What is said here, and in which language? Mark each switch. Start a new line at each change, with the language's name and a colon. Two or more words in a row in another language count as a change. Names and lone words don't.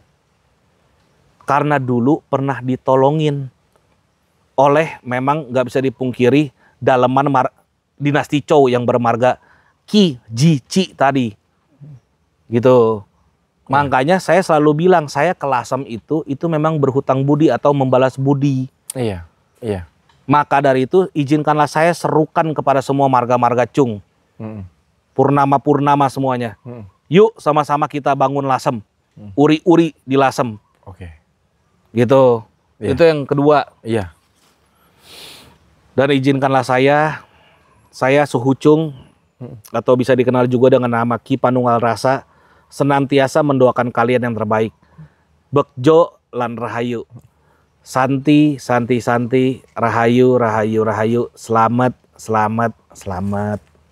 Indonesian: Karena dulu pernah ditolongin oleh, memang nggak bisa dipungkiri, daleman dinasti Chow yang bermarga Ki, Ji, Ci tadi. Gitu. Makanya saya selalu bilang, saya ke Lasem itu memang berhutang budi atau membalas budi. Iya. Maka dari itu izinkanlah saya serukan kepada semua marga-marga Chung. Purnama-purnama semuanya. Yuk sama-sama kita bangun Lasem. Uri-uri di Lasem. Gitu. Itu yang kedua. Dan izinkanlah saya Suhu Chung, atau bisa dikenal juga dengan nama Ki Panunggal Rasa, senantiasa mendoakan kalian yang terbaik.
Javanese: Bekjo lan rahayu. Santi, santi, santi, rahayu, rahayu, rahayu.
Indonesian: Selamat, selamat, selamat.